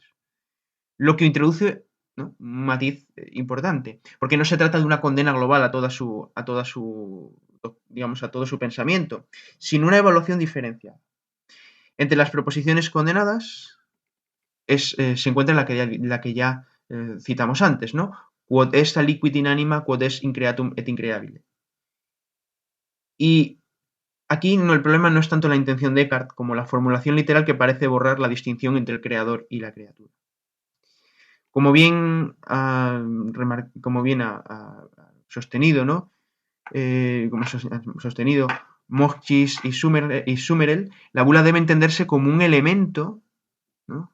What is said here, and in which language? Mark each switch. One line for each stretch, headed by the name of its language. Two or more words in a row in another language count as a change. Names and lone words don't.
Spanish: Lo que introduce, ¿no?, un matiz importante, porque no se trata de una condena global a todo su pensamiento, sino una evaluación diferenciada. Entre las proposiciones condenadas se encuentra la que ya citamos antes, ¿no?
Latin: Quod est aliquid inanima, quod est increatum et increabile.
Spanish: Y aquí el problema no es tanto la intención de Eckhart como la formulación literal que parece borrar la distinción entre el creador y la criatura. Como bien ha sostenido, ¿no?, como hemos sostenido Moschis y Summerel, la bula debe entenderse como un elemento, ¿no?